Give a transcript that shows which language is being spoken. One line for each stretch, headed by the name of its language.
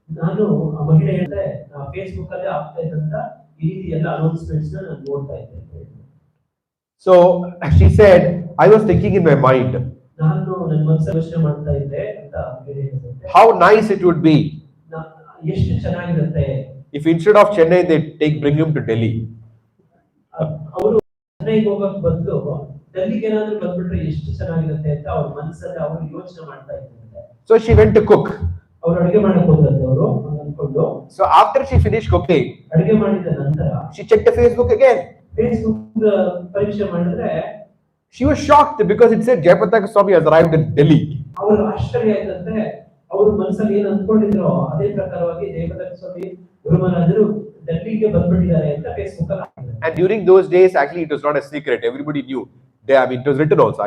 Kannada: ನಾನು ಆ ಮಹಿಳೆ ಹೇಳಿದೆ ಫೇಸ್ಬುಕ್ ಅಲ್ಲಿ ಆಗ್ತಾ ಇದ್ದಂತ ಈ ರೀತಿ ಎಲ್ಲ ಅನೌನ್ಸ್ಮೆಂಟ್ಸ್ ನ ನಾನು ನೋಡ್ತಾ ಇದ್ದೆ.
English: So she said, I was thinking in my mind,
Kannada: ನಾನು ನನ್ನ ಮನಸ್ಸಲ್ಲಿ ಯೋಚನೆ ಮಾಡ್ತಾ ಇದ್ದೆ ಅಂತ ಹೇಳಿದೆ.
English: How nice it would be
Kannada: ಎಷ್ಟು ಚೆನ್ನಾಗಿರುತ್ತೆ
English: if instead of Chennai they bring him to Delhi.
Kannada: ಅವರು ಚೆನ್ನೈಗೆ ಹೋಗಕ್ಕೆ ಬಂದು ಡೆಲ್ಲಿಗೆ ಏನಾದ್ರೂ ಬಂದ್ಬಿಟ್ರೆ ಎಷ್ಟು ಚೆನ್ನಾಗಿರುತ್ತೆ ಅಂತ ಅವ್ರ ಮನಸ್ಸಲ್ಲಿ ಅವರು ಯೋಚನೆ ಮಾಡ್ತಾ ಇದ್ದಾರೆ.
English: So she went to cook.
Kannada: ಅವರು ಅಡಿಗೆ ಮಾಡಕ್ಕೆ ಹೋದ್ರಂತೆ ಅವರು ಅನ್ಕೊಂಡು.
English: So after she finished cooking,
Kannada: ಅಡಿಗೆ ಮಾಡಿದ ನಂತರ
English: she checked the Facebook again.
Kannada: Facebook ಪರೀಕ್ಷೆ ಮಾಡಿದ್ರೆ
English: She was shocked because it said Jayapataka Swami has arrived in Delhi.
Kannada: ಅವರು ಆಶ್ಚರ್ಯ ಆಯ್ತಂತೆ. ಅವರು ಮನಸ್ಸಲ್ಲಿ ಏನು ಅಂದ್ಕೊಂಡಿದ್ರು ಅದೇ ಪ್ರಕಾರವಾಗಿ ಜಯಪತಾಕ ಸ್ವಾಮಿ ಗುರು ಮಹಾರಾಜರು ಡೆಲ್ಲಿಗೆ ಬಂದ್ಬಿಟ್ಟಿದ್ದಾರೆ ಅಂತ ಫೇಸ್ಬುಕ್ ಅಲ್ಲಿ ಹಾಕಿದ್ದಾರೆ.
English: And during those days, actually, it was not a secret. Everybody knew. I mean, it was written also.